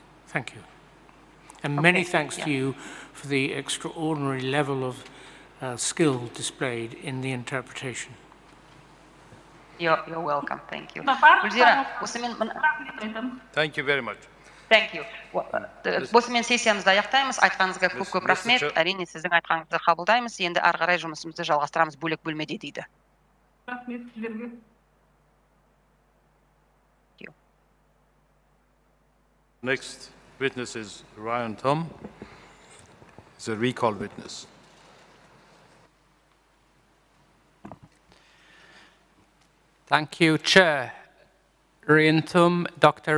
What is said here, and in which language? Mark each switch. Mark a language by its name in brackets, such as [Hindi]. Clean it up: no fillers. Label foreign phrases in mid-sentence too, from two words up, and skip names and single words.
[English] Thank you. And many thanks to you for the extraordinary level of skill displayed in the interpretation. You're welcome. Thank you. Thank you very much. Thank you. [Kazakh] Осымен сессиямызды аяқтаймыз. Айтқаныңызға көп рахмет. Әрине сіздің айтқаныңызды қабылдаймыз. Енді ары қарай жұмысымызды жалғастырамыз бөлек бөлмеде дейді. Рахмет сіздерге. [English] Next witness is Ryan Tom. He's a recall witness. Thank you, Chair. Dr.